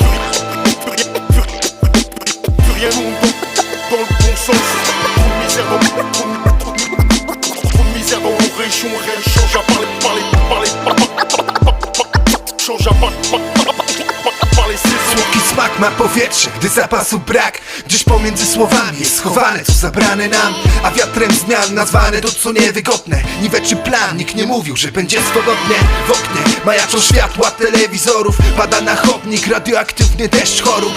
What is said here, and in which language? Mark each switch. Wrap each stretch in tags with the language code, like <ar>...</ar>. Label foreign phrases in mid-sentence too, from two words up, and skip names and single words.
<fr>Plus rien dans le bon sens. Trop de misère dans nos régions. Rien ne change à change à parler saisons.</fr> <pl>Słodki smak ma powietrze, gdy zapasu brak. Gdzieś pomiędzy słowami jest schowane, co zabrane nam. A wiatrem zmian nazwane to co niewygodne. Niweczy plan, nikt nie mówił, że będzie swobodnie. W oknie majaczą światła telewizorów. Pada na chodnik radioaktywny deszcz chorób.</pl>